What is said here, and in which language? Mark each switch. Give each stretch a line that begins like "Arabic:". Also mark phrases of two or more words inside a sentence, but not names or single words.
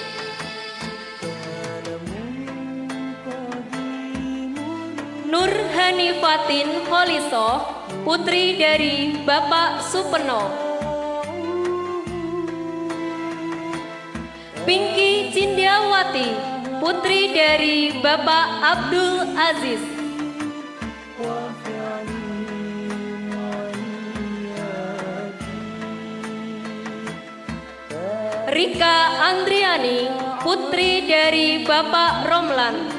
Indonesian: Nur Hanifatin Holiso, putri dari Bapak Supeno. Pinky Cindiawati, putri dari Bapak Abdul Aziz. Rika Andriani, putri dari Bapak Romlan.